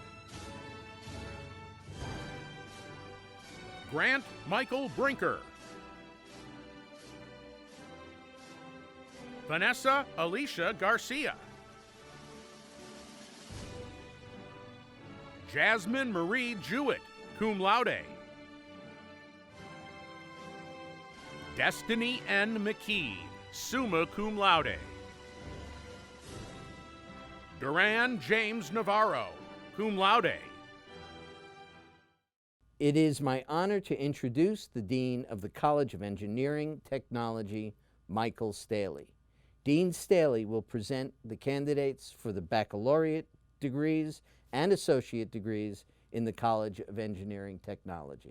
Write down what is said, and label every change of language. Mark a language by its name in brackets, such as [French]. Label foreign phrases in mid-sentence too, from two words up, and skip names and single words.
[English] Grant Michael Brinker, Vanessa Alicia Garcia, Jasmine Marie Jewett, [Latin] cum laude. [English] Destiny N. [Latin] McKee, summa cum laude. [English] Duran James Navarro, [Latin] cum laude. [English] It is my honor to introduce the Dean of the College of Engineering Technology, Michael Staley. Dean Staley will present the candidates for the baccalaureate degrees and associate degrees in the College of Engineering Technology.